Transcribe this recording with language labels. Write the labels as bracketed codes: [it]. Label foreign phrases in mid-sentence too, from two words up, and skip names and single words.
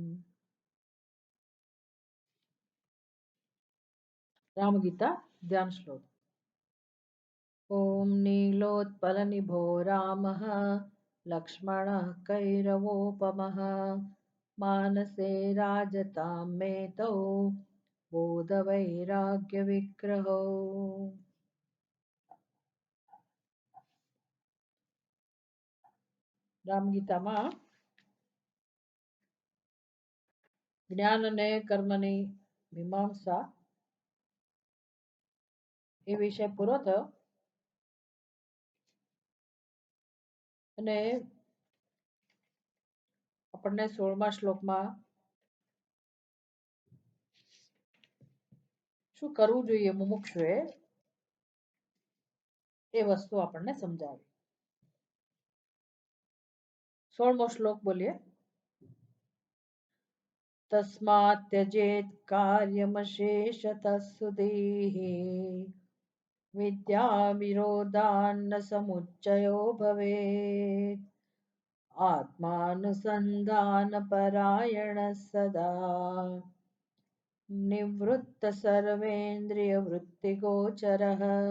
[sa] रामगीता ध्यान श्लोक। ॐ नीलोत्पलनिभो रामः लक्ष्मणः कैरवोपमः मानसे राजतां मेतौ बोधवैराग्यविग्रहो। [gu] રામગીતામાં જ્ઞાન અને કર્મની મીમાંસા એ વિષય પૂરો થયો અને આપણને 16મા શ્લોકમાં શું કરવું જોઈએ મુમુક્ષુએ એ વસ્તુ આપણને સમજાવી। 16મો શ્લોક બોલીએ। [sa] तस्मात् त्यजेत् कार्यमशेषतः सुधीः विद्याविरोधान्न समुच्चयो भवेत् आत्मानुसन्धानपरायणः सदा निवृत्त सर्वेन्द्रियवृत्तिगोचरः।